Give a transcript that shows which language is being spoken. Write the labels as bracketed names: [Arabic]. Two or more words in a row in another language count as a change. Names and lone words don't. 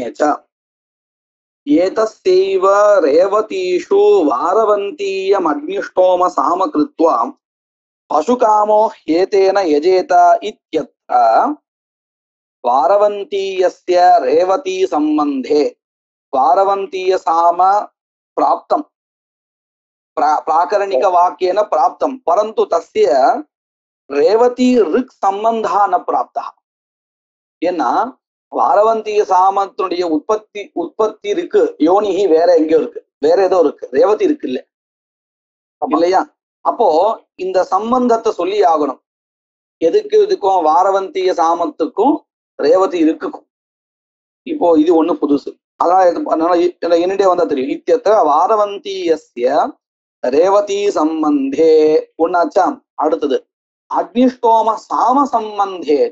[Sanskrit] रेवत्यधिकरणेच एतस्यैव रेवतीषु वारवन्तीयम् अग्निष्टोम साम कृत्वा पशुकामो ह्येतेन यजेत इत्यत्र वारवन्तीयस्य रेवती सम्बन्धे वारवन्तीय साम प्राप्तम् प्राकरणिक वाक्येन प्राप्तं परंतु तस्य रेवती ऋक् संबंधः न प्राप्तः [Tamil] ஏன்னா வாரவந்திய சாமத்தினுடைய உற்பத்தி இருக்கு யோனிஹி வேற எங்கேயோ இருக்கு வேற ஏதோ இருக்கு ரேவதி இருக்கு இல்லையா அப்போ இந்த சம்பந்தத்தை சொல்லி ஆகணும் எதுக்கு இதுக்கும் வாரவந்திய சாமத்துக்கும் ரேவதி இருக்குக்கும் இப்போ இது ஒண்ணு புதுசு அதனால என்னிடையே வந்தா தெரியும் இத்தியத்த [Sanskrit] वारवन्तीयस्य रेवती सम्बन्धे [Tamil] ஒன்னாச்சா அடுத்தது [Sanskrit] अग्निष्टोम साम सम्बन्धेच